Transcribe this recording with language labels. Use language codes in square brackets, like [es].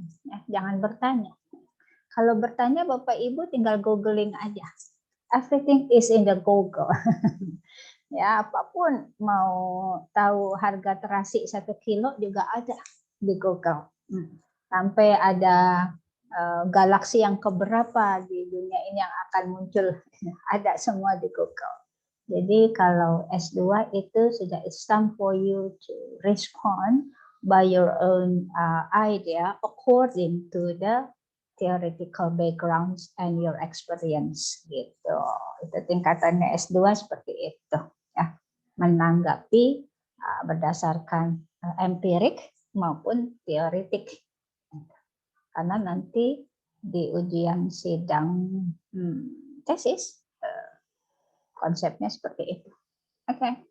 [id] Ya, jangan bertanya. Kalau bertanya Bapak Ibu tinggal googling aja. [en] Everything is in the Google. [id] Ya, apapun, mau tahu harga terasi 1 kilo juga ada di Google. Sampai ada galaksi yang keberapa di dunia ini yang akan muncul, ada semua di Google. Jadi kalau S2 itu sudah [en] it's time for you to respond by your own idea according to the theoretical backgrounds and your experience gitu. [id] Itu tingkatannya S2 seperti itu ya. Menanggapi berdasarkan empirik maupun teoretik. Karena nanti di ujian sidang tesis konsepnya seperti itu. Oke.